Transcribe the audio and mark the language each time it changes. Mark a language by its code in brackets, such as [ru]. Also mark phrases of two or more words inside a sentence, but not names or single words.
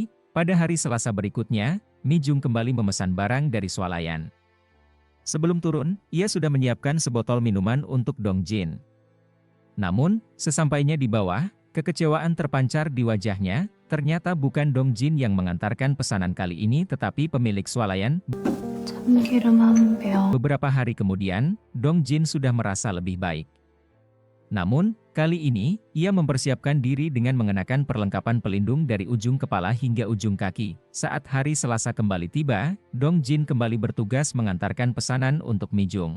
[id] Pada hari Selasa berikutnya, Mi Jung kembali memesan barang dari swalayan. Sebelum turun, ia sudah menyiapkan sebotol minuman untuk Dong Jin. Namun, sesampainya di bawah, kekecewaan terpancar di wajahnya. Ternyata bukan Dong Jin yang mengantarkan pesanan kali ini tetapi pemilik swalayan. [ko] 참기름 한 병. [id] Beberapa hari kemudian, Dong Jin sudah merasa lebih baik. Namun, kali ini, ia mempersiapkan diri dengan mengenakan perlengkapan pelindung dari ujung kepala hingga ujung kaki. Saat hari Selasa kembali tiba, Dong Jin kembali bertugas mengantarkan pesanan untuk Mi Jung.